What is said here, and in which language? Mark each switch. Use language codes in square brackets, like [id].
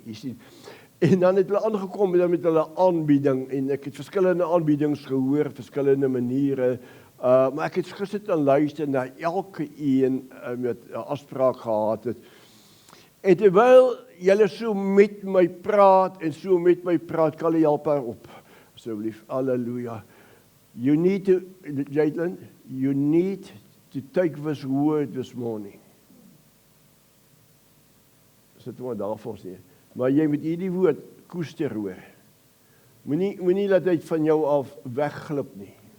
[af] Jy sien, en dan het hulle aangekom met hulle aanbieding, en ek het verskillende aanbiedings gehoor, verskillende maniere, maar ek het gesit en luister na elke een met 'n afspraak gehad het. En terwyl julle so met my praat, kan jy help haar op, asseblief, halleluja. [en] You need to, Jaitlin, you need to take this word this morning. [af] Sit maar daarvoor sê. Maar jy moet hierdie woord koester hoor. Moenie laat dit van jou af wegglip nie.